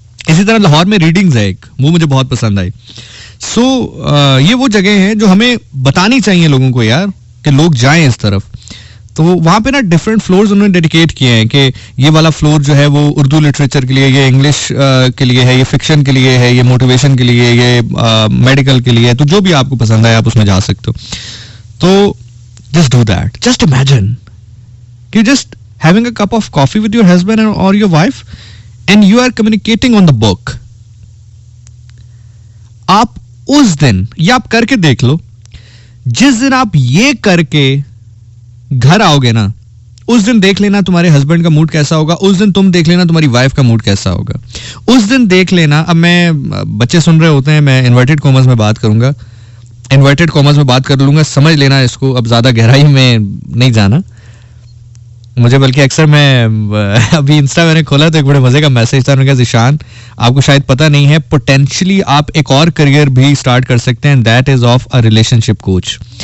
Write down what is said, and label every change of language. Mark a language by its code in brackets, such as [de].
[hi] इसी तरह लाहौर में रीडिंग्स है एक, वो मुझे बहुत पसंद आई। सो ये वो जगह है जो हमें बतानी चाहिए लोगों को यार, कि लोग जाएं इस तरफ। तो वहां पे ना डिफरेंट फ्लोर्स उन्होंने डेडिकेट किए हैं कि ये वाला फ्लोर जो है वो उर्दू लिटरेचर के लिए, ये इंग्लिश के लिए है, ये फिक्शन के लिए है, ये मोटिवेशन के लिए, ये मेडिकल के लिए है। तो जो भी आपको पसंद आए आप उसमें जा सकते हो। [en] तो just do that. Just imagine कि just having a cup of coffee with your husband or your wife and you are communicating on the book. [hi] आप उस दिन, ये आप करके देख लो, जिस दिन आप ये करके घर आओगे ना, उस दिन देख लेना तुम्हारे हस्बैंड का मूड कैसा होगा, उस दिन तुम देख लेना तुम्हारी वाइफ का मूड कैसा होगा, उस दिन देख लेना। अब मैं, बच्चे सुन रहे होते हैं, मैं इन्वर्टेड कॉमर्स में बात करूंगा, इन्वर्टेड कॉमर्स में बात कर लूंगा, समझ लेना इसको, अब ज्यादा गहराई में नहीं जाना मुझे, बल्कि अक्सर मैं अभी इंस्टा मैंने खोला तो एक बड़े मजे का मैसेज था, उन्होंने कहा ज़िशान आपको शायद पता नहीं है, पोटेंशियली आप एक और करियर भी स्टार्ट कर सकते हैं, [en] That is of a relationship coach.